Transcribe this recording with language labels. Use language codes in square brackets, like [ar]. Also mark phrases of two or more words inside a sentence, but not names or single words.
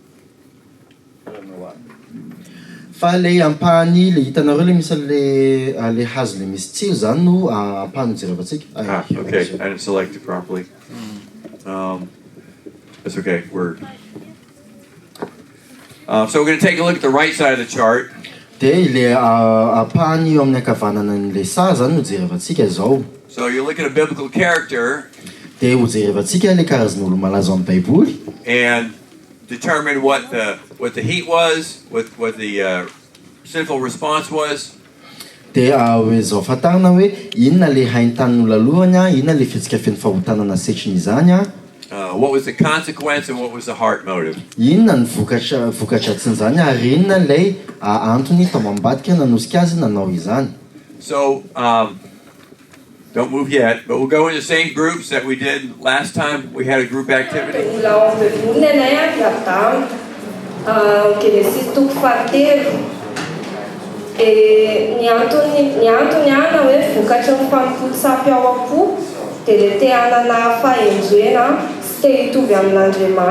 [en] I don't know why. [mg] Fa le ampahany le hitanareo le misy le hazo le misy tsiro zany no ampahany hojerevantsika. [en] Okay, I didn't select it properly. That's okay. So we're going to take a look at the right side of the chart. [mg] Dia ile ampahany eo amin'ny ankavanana n'ilay sary zany no hojerevantsika izao. [en] So you look at a biblical character. [mg] Dia hojerevantsika le karazan'olo malaza amin'ny Baiboly. [en] And determine what the heat was, what the sinful response was. [mg] Dia hoe zao fantarina hoe inona le hain-tanin'olo alohany, inona le fihetsika feno fahotana nasetriny izany. [en] What was the consequence and what was the heart motive? [mg] Inona ny voka-dratsin'izany ary inona lay antony tao ambadika nanosika azy nanao izany. [en] So don't move yet, but we'll go in the same groups that we did last time we had a group activity. [mg] Ny antony ana hoe vokatry ny fampolo-tsampy ao am-po dia le te hanana fahendrena sy te hitovy amin'Andriamanitra.